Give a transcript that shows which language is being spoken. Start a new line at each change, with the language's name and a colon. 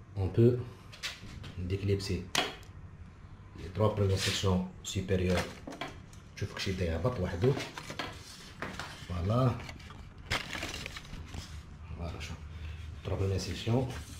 French: on peut déclipser les 3 premières sections supérieures.
Arabic: شوف كشي بدا يهبط وحدو فوالا فوالا.
French: شوف 3 premières sections.